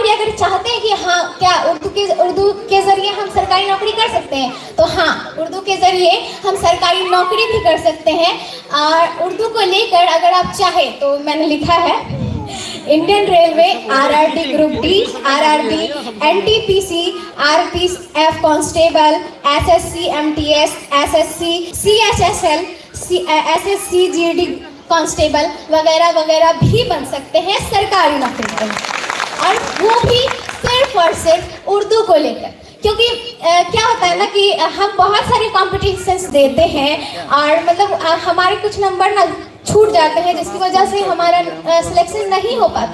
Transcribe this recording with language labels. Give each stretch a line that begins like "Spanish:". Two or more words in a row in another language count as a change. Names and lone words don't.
Urdu: اگر چاہتے ہیں کہ ہاں کیا اردو کے ذریعے ہم سرکاری نوکری کر سکتے ہیں تو ہاں اردو کے ذریعے ہم سرکاری نوکری بھی کر سکتے ہیں. اور اردو کو لے کر اگر آپ چاہیں تو میں نے لکھا ہے انڈین ریلوے, RRD گروپ ڈی, RRB, NTPC, RPF کانسٹیبل, SSC MTS, SSC CHSL, SSC GD کانسٹیبل وغیرہ وغیرہ بھی بن سکتے ہیں سرکاری نوکری کے لیے, اور وہ بھی صرف اور صرف اردو کو لے کر. کیونکہ کیا ہوتا ہے نا کہ ہم بہت سارے کمپٹیشنس دیتے ہیں اور مطلب ہمارے کچھ نمبر نا چھوٹ جاتے ہیں جس کی وجہ سے ہمارا سلیکشن نہیں ہو پاتا.